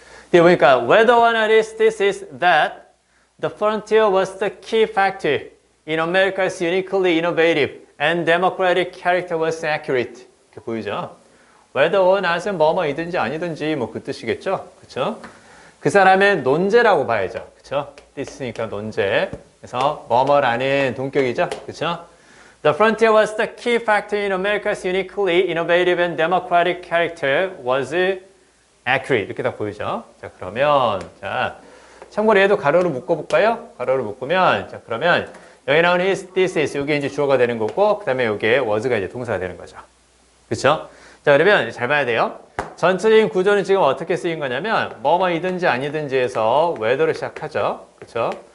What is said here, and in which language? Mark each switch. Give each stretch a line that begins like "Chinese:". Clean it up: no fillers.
Korean: 뒤에 보니까
English: whether or not this is that the frontier was the key factor in America's uniquely innovative and democratic character was accurate.
Korean: 이렇게 보이죠? whether or not은 뭐뭐이든지 아니든지 뭐 그 뜻이겠죠? 그렇죠? 그 사람의 논제라고 봐야죠. 그렇죠? this니까 논제. 그래서 뭐뭐라는 동격이죠. 그렇죠?
English: The frontier was the key factor in America's uniquely innovative and democratic character was accurate.
Korean: 이렇게 다 보이죠? 자, 그러면 참고로 얘도 가로로 묶어볼까요? 가로로 묶으면 그러면 여기 나오는 this is 이게 이제 주어가 되는 거고 그 다음에 여기에 was가 이제 동사가 되는 거죠. 그렇죠? 자, 그러면 잘 봐야 돼요. 전체적인 구조는 지금 어떻게 쓰인 거냐면 뭐뭐이든지 아니든지 해서 whether로 시작하죠. 그렇죠?